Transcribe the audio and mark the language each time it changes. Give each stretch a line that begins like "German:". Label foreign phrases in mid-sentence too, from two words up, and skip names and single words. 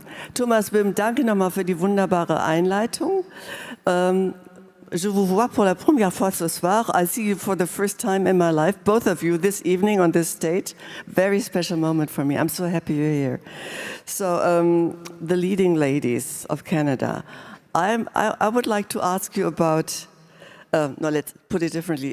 German: Thomas Wim, danke nochmal für die wunderbare Einleitung.
French: Je vous vois pour la première fois ce soir.
English: I see you for the first time in my life, both of you, this evening on this stage. Very special moment for me. I'm so happy you're here. So, the leading ladies of Canada. I would like to ask you about, no, let's put it differently.